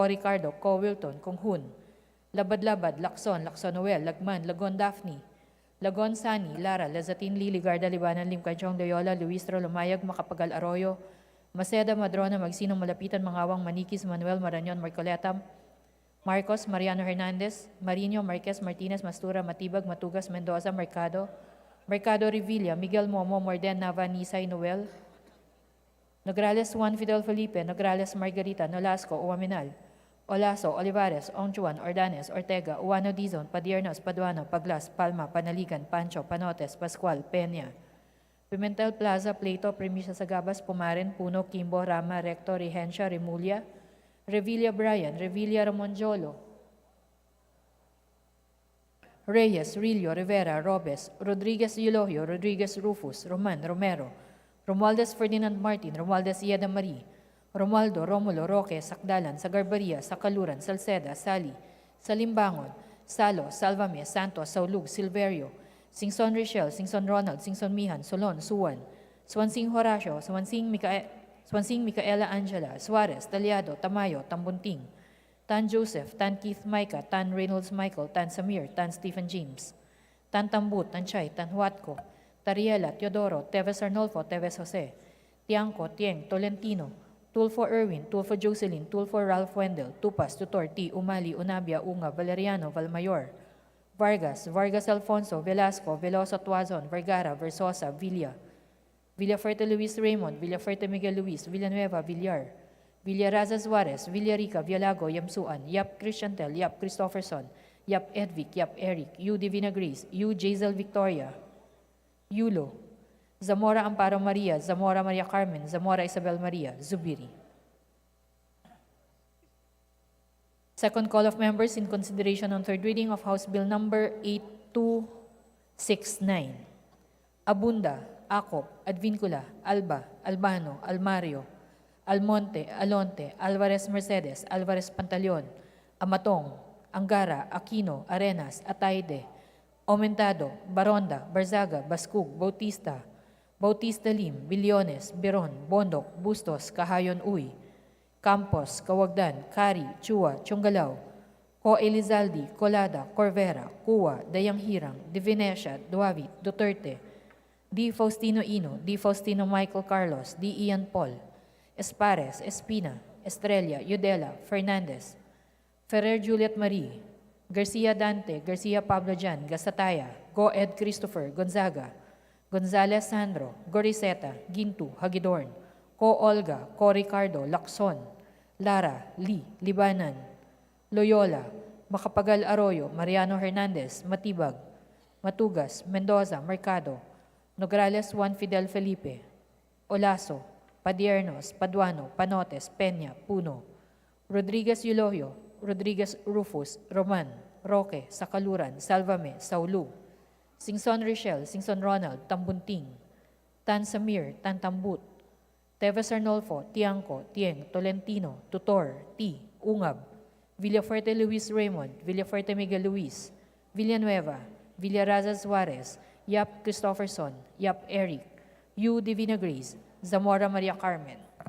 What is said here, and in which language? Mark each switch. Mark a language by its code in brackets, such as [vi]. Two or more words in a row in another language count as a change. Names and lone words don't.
[en] Ricardo, Ko Wilton, Konghun, Labad-Labad, Lacson, Lacson Noel, Lagman, Lagon Daphne, Lagon Sani, Lara, Lazatin Lili, Garda Libanan, Limcanchong, Loyola, Luistro, Lumayag, Macapagal Arroyo, Maceda, Madrona, Magsinong Malapitan, Mangawang, Manikis, Manuel, Marañon, Marcoleta, Marcos, Mariano Hernandez, Marino, Marquez, Martinez, Mastura, Matibag, Matugas, Mendoza, Mercado, Mercado Revilla, Miguel Momo, Morden, Nava, Nisay, Noel, Nograles, Juan Fidel Felipe, Nograles, Margarita, Nolasco, Uaminal, Olaso, Olivares, Ongchuan, Ordanes, Ortega, Uano Dizon, Padiernos, Paduano, Paglas, Palma, Panaligan, Pancho, Panotes, Pascual, Peña, Pimentel Plaza, Plato, Premisa Sagabas, Pumaren, Puno, Kimbo, Rama, Recto, Regencia, Remulia, Revilla Brian, Revilla Ramonjolo, Reyes, Rillo, Rivera, Robes, Rodriguez Eulogio, Rodriguez Rufus, Roman, Romero, Romualdez Ferdinand Martin, Romualdez Ieda Marie, Romualdo, Romulo, Roque, Sakdalan, Sagarbaria, Sakaluran, Salceda, Sali, Salimbangon, Salo, Salvame, Santos, Saulug, Silverio, Singson Richel, Singson Ronald, Singson Mihan, Solon, Suwan, Swansing Horacio, Swansing Micaela Angela, Suarez, Taliado, Tamayo, Tambunting, Tan Joseph, Tan Keith Micah, Tan Reynolds Michael, Tan Samir, Tan Stephen James, Tan Tambut, Tan Chay, Tan Huatco, Tariela, Teodoro, Teves Arnolfo, Teves Jose, Tiangco, Tieng, Tolentino, Tulfo Erwin, Tulfo Jocelyn, Tulfo Ralph Wendell, Tupas, Tutor, T. Umali, Unabia, Unga, Valeriano, Valmayor, Vargas, Vargas Alfonso, Velasco, Veloso Tuazon, Vergara, Versosa, Villa, Villaferte Luis Raymond, Villaferte Miguel Luis, Villanueva, Villar, Villaraza Suarez, Villarica, Vialago, Yamsuan, Yap Christiantel, Yap Christopherson, Yap Edvic, Yap Eric, U. Divina Grace, U. Jazel Victoria, Yulo, Zamora Amparo Maria, Zamora Maria Carmen, Zamora Isabel Maria, Zubiri. Second call of members in consideration on third reading of House Bill Number 8269. Abunda, Acop, Advincula, Alba, Albano, Almario, Almonte, Alonte, Alvarez Mercedes, Alvarez Pantaleon, Amatong, Angara, Aquino, Arenas, Ataide, Aumentado, Baronda, Barzaga, Bascug, Bautista, Bautista Lim, Billones, Beron, Bondok, Bustos, Kahayon Uy, Campos, Kawagdan, Kari, Chua, Chungalao, Ko Elizalde, Colada, Corvera, Cuwa, Dayang Hirang, De Venecia, Duavit, Duterte, D. Faustino Ino, D. Faustino Michael Carlos, D. Ian Paul, Espares, Espina, Estrella, Yudela, Fernandez, Ferrer Juliet Marie, Garcia Dante, Garcia Pablo Jan, Gasataya, Go Ed Christopher, Gonzaga, Gonzales Sandro, Goriseta, Gintu, Hagidorn, Ko Olga, Ko Ricardo, Lacson, Lara, Lee, Libanan, Loyola, Macapagal Arroyo, Mariano Hernandez, Matibag, Matugas, Mendoza, Mercado, Nograles Juan Fidel Felipe, Olaso, Padiernos, Paduano, Panotes, Peña, Puno, Rodriguez Eulogio, Rodriguez Rufus, Roman, Roque, Sakaluran, Salvame, Saulu, Singson Richel, Singson Ronald, Tambunting, Tan Samir, Tan Tambut, Teves Arnolfo, Tiangco, Tieng, Tolentino, Tutor, T. Ungab, Villafuerte Luis Raymond, Villafuerte Miguel Luis, Villanueva, Villaraza Suarez, Yap Christopherson, Yap Eric, U. Divina Grace, Zamora Maria Carmen.